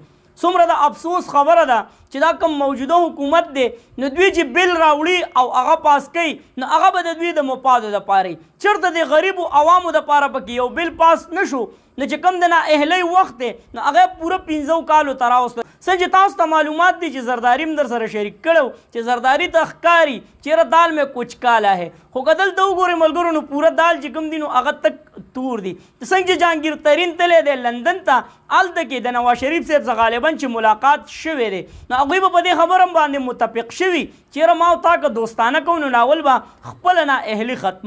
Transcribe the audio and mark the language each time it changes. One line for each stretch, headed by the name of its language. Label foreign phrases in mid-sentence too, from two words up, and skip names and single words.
Pashto: څومره د افسوس خبره ده چې دا کوم موجوده حکومت دی نو دوی چې بل راوړي او هغه پاس کوي نو هغه به د دوی د مفادو دپاره چېرته د غریبو عوامو دپاره پکې یو بل پاس نه شو نو چې کوم د نااهلۍ وخت دی نو هغه پوره 15 کالو ته راوسته. څه چې تاسو ته معلومات دي چې زرداري هم در سره شریک کړو چې زرداري ته ښکاري چېرې
Urdu: دال میں کچھ کالا ہے
Pashto: خو که دلته وګورئ ملګرو نو پوره دال چې کوم دي نو هغه تک تور دي. څنګه چې جهانګیر ترین تللی دی لندن ته هلته کې د نواز شریف صاحب څخه غالبا چې ملاقات شوی دی نو هغوی به په دې خبره باندې متفق شوي چېرې ما او تا که دوستانه کوو نو ناول به خپله نااهلي ختمو.